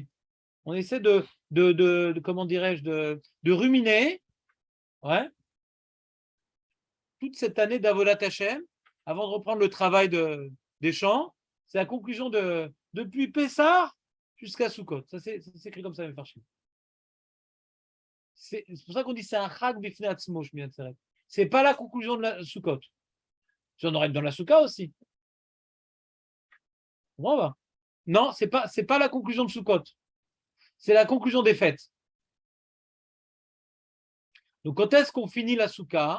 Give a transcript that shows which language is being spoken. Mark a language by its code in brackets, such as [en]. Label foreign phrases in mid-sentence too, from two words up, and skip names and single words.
[fr] On essaie de comment dirais-je, de ruminer, ouais, toute cette année d' [he] עבודת השם, [fr] avant de reprendre le travail des champs. C'est la conclusion depuis Pessah jusqu'à Sukkot. Ça, c'est écrit comme ça, mes farchim. C'est pour ça qu'on dit c'est un [he] חג בפני עצמו, [fr] Shmini Atzeret. C'est pas la conclusion de la Sukkot. J'en aurais dans la Soukha aussi. Bon, va. Non, c'est pas la conclusion de Sukkot. C'est la conclusion des fêtes. Donc, quand est-ce qu'on finit la Soukha?